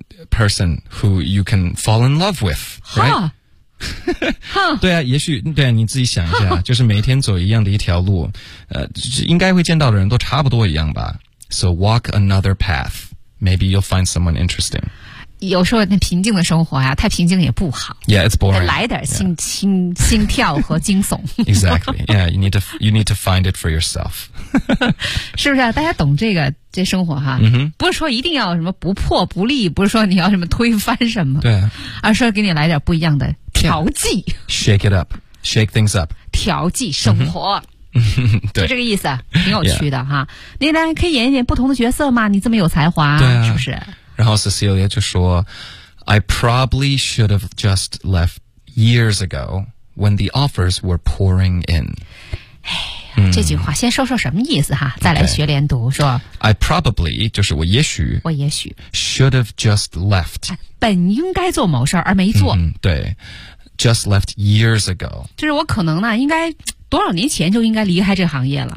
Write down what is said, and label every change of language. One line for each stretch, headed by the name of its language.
English: person who you can fall in love with， right？
Chinese: 对啊，也许对啊，你自己想一下，就是每一天走一样的一条路，应该会见到的人都差不多一样吧。
English: So walk another path. Maybe you'll find someone interesting.
Chinese: 有时候那平静的生活呀，太平静也不好。
English: Yeah, it's boring.
Chinese: 来点心跳和惊悚。
English: Exactly. Yeah, you need to find it for yourself.
Chinese: 是不是啊？大家懂这生活哈？ Mm-hmm. 不是说一定要什么不破不立，不是说你要什么推翻什么，对，而是给你来点不一样的调剂。
English: Shake it up. Shake things up.
Chinese: 调剂生活。Mm-hmm. 对，就这个意思，挺有趣的、yeah. 哈。你呢，可以演一点不同的角色吗？你这么有才华，对、啊、是不是？然后 Cecilia 就说
English: I probably should have just left years ago when the offers were pouring in.
Chinese: 这句话先说说什么意思哈，再来学连读、
English: okay.
Chinese: 说
English: I probably,
Chinese: 就是我也许
English: should have just left,
Chinese: 本应该做某事而没做、
English: 嗯、对 just left years ago,
Chinese: 就是我可能呢应该多少年前就应该离开这行业了，